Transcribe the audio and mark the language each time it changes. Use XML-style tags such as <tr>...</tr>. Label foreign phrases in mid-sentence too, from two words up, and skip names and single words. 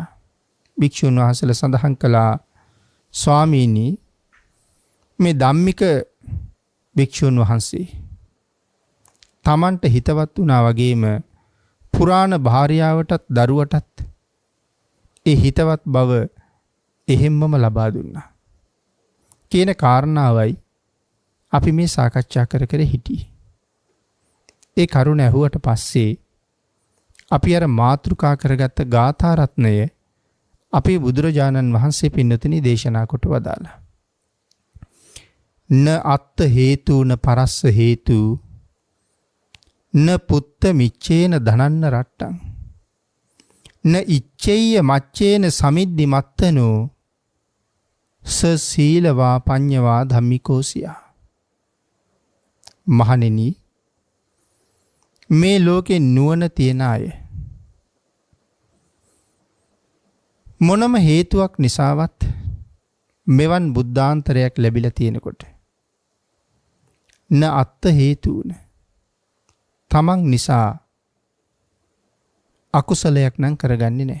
<si>භික්ෂූන් වහන්සේලා සඳහන් කළා, ස්වාමීනි, මේ ධම්මික භික්ෂූන් වහන්සේ තමන්ට හිතවත් වුණා වගේම පුරාණ භාර්යාවටත් දරුවටත් ඒ හිතවත් බව එහෙම්මම ලබා දුන්නා කියන කාරණාවයි අපි මේ සාකච්ඡා කර කර හිටියේ. ඒ කරුණ ඇහුවට පස්සේ අපි අර මාතෘකා කරගත්ත ගාථා රත්නය අපේ බුදුරජාණන් වහන්සේ පින්නතුනි දේශනා කොට වදාලා.</si> <pi>න අත්ත හේතු න පරස්ස හේතු න පුත්ත මිච්ඡේන ධනන්න රට්ටං න ඉච්ඡේය මච්ඡේන සමිද්දි මත්තනෝ ස සීලවා පඤ්ඤවා ධම්මිකෝසියා.</pi> <si>මහණෙනි, මේ ලෝකේ නුවණ තියන අය මොනම හේතුවක් නිසාවත් මෙවන් බුද්ධාන්තරයක් ලැබිලා තියෙනකොට</si> <pi>න අත්ත හේතුන</pi> <si>තමන් නිසා අකුසලයක් නම් කරගන්නේ නැහැ.</si>